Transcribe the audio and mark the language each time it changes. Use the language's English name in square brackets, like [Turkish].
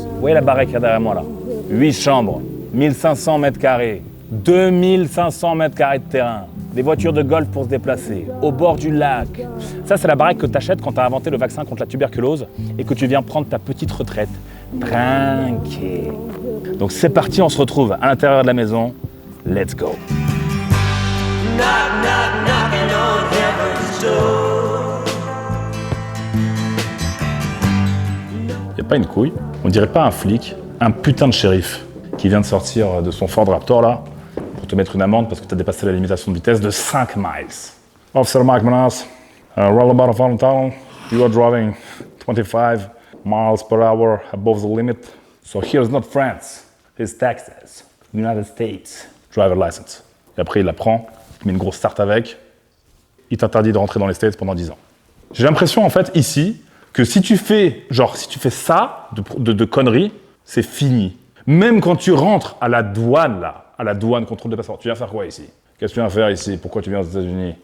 [French] Vous voyez la baraque derrière moi là? 8 chambres, 1500 mètres carrés, 2500 mètres carrés de terrain, des voitures de golf pour se déplacer, au bord du lac. Ça, c'est la baraque que tu achètes quand tu as inventé le vaccin contre la tuberculose et que tu viens prendre ta petite retraite. Tranquille. Donc c'est parti, on se retrouve à l'intérieur de la maison. [English] Let's go. Knock, knock, knocking on heaven's door. [French] Y a pas une couille, on dirait pas un flic, un putain de shérif qui vient de sortir de son Ford Raptor là pour te mettre une amende parce que tu as dépassé la limitation de vitesse de 5 miles. [English] Officer Mike Menas, roundabout of Allentown, you are driving 25 miles per hour above the limit. So here's not France, here's Texas, United States. Driver license. [French] Et après il la prend, il met une grosse start avec, il t'interdit de rentrer dans les States pendant 10 ans. J'ai l'impression en fait ici que si tu fais ça de conneries, c'est fini. Même quand tu rentres à la douane là, à la douane contrôle de passeport, tu viens faire quoi ici? Qu'est-ce que tu viens faire ici? Pourquoi tu viens aux États-Unis?